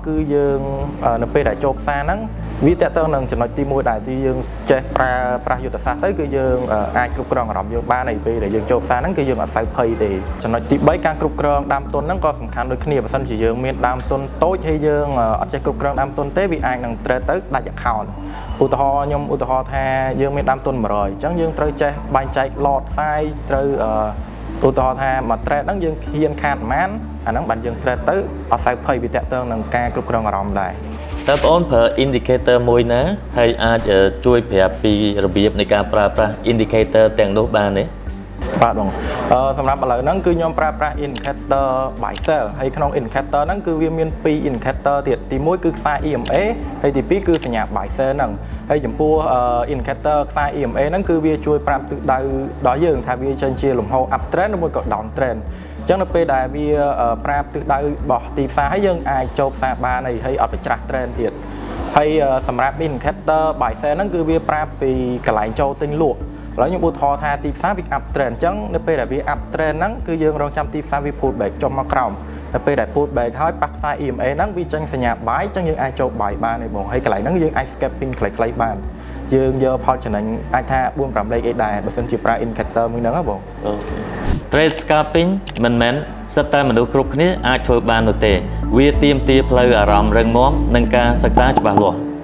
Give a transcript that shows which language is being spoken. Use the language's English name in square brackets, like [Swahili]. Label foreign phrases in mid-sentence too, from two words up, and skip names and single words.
[Khmer] គឺយើងនៅពេលដែលចូលផ្សារហ្នឹងវាតកតងនឹងចំណុចទី1ដែលយើងចេះប្រើប្រាស់យុទ្ធសាស្ត្រទៅគឺយើងអាចគ្រប់គ្រងអារម្មណ៍យើងបាន ហើយពេលដែលយើងចូលផ្សារហ្នឹងគឺយើងអត់សូវភ័យទេចំណុចទី3ការគ្រប់គ្រងដើមទុនហ្នឹងក៏សំខាន់ដូចគ្នាបើសិនជាយើងមានដើមទុនតូចហើយយើងអត់ចេះគ្រប់គ្រងដើមទុនទេវាអាចនឹងត្រូវទៅដាច់ account ឧទាហរណ៍ថាយើងមានដើមទុន100អញ្ចឹងយើងត្រូវចេះបែងចែក [English] lot size [Khmer] ត្រូវឧទាហរណ៍ថាមួយ trade ហ្នឹងយើងហ៊ានខាតប៉ុន្មានអាហ្នឹងបានយើង trade ទៅអត់សូវភ័យវាតកតងនឹងការគ្រប់គ្រងអារម្មណ៍ដែរ តើបងអូនប្រើ indicator មួយណាហើយអាចជួយប្រាប់ពីរបៀបនៃការប្រើប្រាស់ indicator ទាំងនោះបានទេ បាទបងសម្រាប់ឥឡូវហ្នឹងគឺខ្ញុំប្រើប្រាស់ [English] indicator buy sell [Khmer] ហើយក្នុង indicator ហ្នឹងគឺវាមាន2 indicator ទៀតទី1គឺខ្សែ EMA ហើយទី2គឺសញ្ញា [English] buy sell [Khmer] ហ្នឹងហើយចំពោះ indicator ខ្សែ EMA ហ្នឹង គឺវាជួយប្រាប់ទិសដៅដល់យើងថាវាចេញជាលំហូរ [English] up trend [Khmer] ឬមួយក៏ [English] down trend [Khmer] អញ្ចឹងនៅពេលដែលវាប្រាប់ទិសដៅរបស់ទីផ្សារហើយយើងអាច ចូលផ្សារបានហើយអត់ប្រច្រាស់ trend ទៀតហើយសម្រាប់ indicator buy sell ហ្នឹងគឺវាប្រាប់ពីកន្លែងចូលទិញលក់ឥឡូវខ្ញុំឧទាហរណ៍ថាទីផ្សារវា [English] up trend [Khmer] អញ្ចឹងនៅពេលដែលវា [English] up trend [Khmer] ហ្នឹងគឺយើងរងចាំទីផ្សារវា [English] pull back [Khmer] ចុះមកក្រោមនៅពេលដែល [English] pull back [Khmer] ហើយប៉ះខ្សែ EMA ហ្នឹងវាចេញសញ្ញា buy អញ្ចឹងយើងអាចចូល buy បានទេបងហើយកន្លែងហ្នឹងយើងអាច scalping ខ្លីៗបានយើងយកផលចំណេញអាចថា 4-5 លេខអីដែរបើសិនជាប្រើ indicator មួយហ្នឹងហ៎បង [English] Trade scalping [Khmer] មិនមែនសិតតែមនុស្សគ្រប់គ្នាអាចធ្វើបាននោះទេវាទាមទារផ្លូវអារម្មណ៍រឹងមាំនិងការសិក្សាច្បាស់លាស់